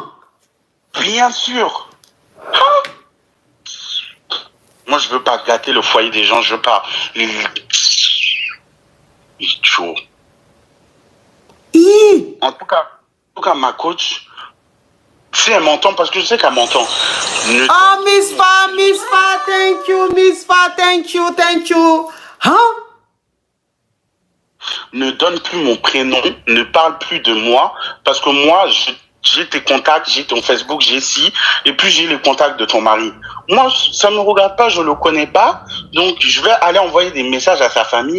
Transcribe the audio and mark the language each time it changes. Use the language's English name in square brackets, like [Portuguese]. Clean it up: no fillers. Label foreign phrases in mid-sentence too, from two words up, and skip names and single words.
[French] Bien sûr. Hein? Moi, je veux pas gâter le foyer des gens. Je veux pas... Chaud. En tout cas, ma coach, si elle m'entend, parce que je sais qu'elle m'entend. [English] Oh, Miss Fa, thank you, Miss Fa, thank you. [French] Hein? Ne donne plus mon prénom, ne parle plus de moi, parce que moi, j'ai tes contacts, j'ai ton Facebook, j'ai ci, et puis j'ai les contacts de ton mari. Moi, ça ne me regarde pas, je ne le connais pas, donc je vais aller envoyer des messages à sa famille.